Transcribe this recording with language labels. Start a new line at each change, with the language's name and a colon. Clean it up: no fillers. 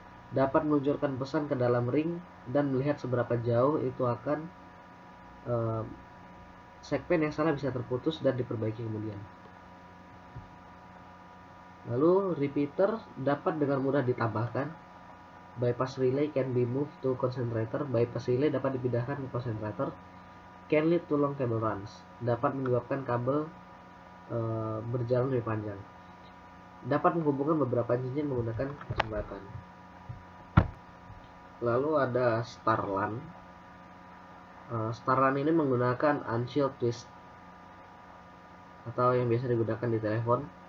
Indonesian: Dapat meluncurkan pesan ke dalam ring dan melihat seberapa jauh itu akan segmen yang salah bisa terputus dan diperbaiki kemudian. Lalu repeater dapat dengan mudah ditambahkan
English: Bypass relay can be moved to concentrator.
Indonesian: Bypass relay dapat dipindahkan ke concentrator.
English: Can lead to long cable runs.
Indonesian: Dapat menyebabkan kabel berjalan lebih panjang. Dapat menghubungkan beberapa cincin menggunakan jembatan. Lalu ada Starlan. Starlan ini menggunakan unshielded twist atau yang biasa digunakan di telepon.